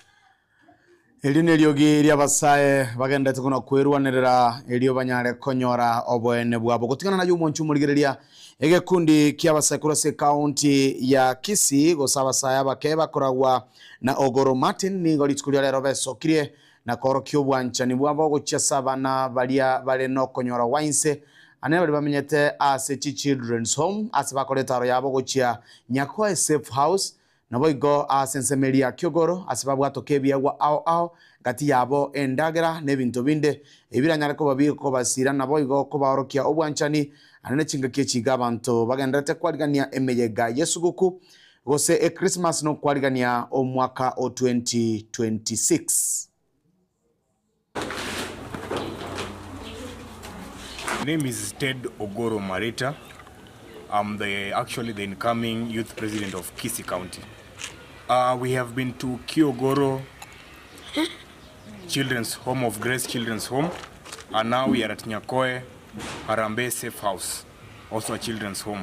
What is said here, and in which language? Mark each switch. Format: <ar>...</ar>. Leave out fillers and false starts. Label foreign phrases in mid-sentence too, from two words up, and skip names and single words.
<guz>Eli neliogi lyabasaye bagenda tukuna kwerwanirira elio banyare konyora obwene bwabo kutikana na yumo nchumuligereria egekundi ky'abasaye kurase county ya Kisii gosabasaye abakeba koragwa na Ogoro Martin ningo litukulia lero besokirie na korokyo bwanchani bwabo gochasa bana balia bale no konyora wainse ane bali bamenyete as</guz> <en>children's home</en> <guz>as bakoletaro yabo gochia nyako</guz> <en>safe house</en> <guz>nabo igo asensemeria kyogoro asibabu atokebya wa ao gati yabo endagera nebintu binde ebiranyare ko babiko basira nabo igo ko baorokia obwanchani anene chinga kechiga abantu bagendete kwaligania emeyega yesuguku gose Christmas no kwaligania omwaka o 2026.</guz> <en>My name is Ted Ogoro Marita. I'm actually the incoming youth president of Kisii County. We have been to Kiogoro Children's Home of Grace Children's Home, and now we are at Nyakoe Harambe Safe House, also a children's home.</en>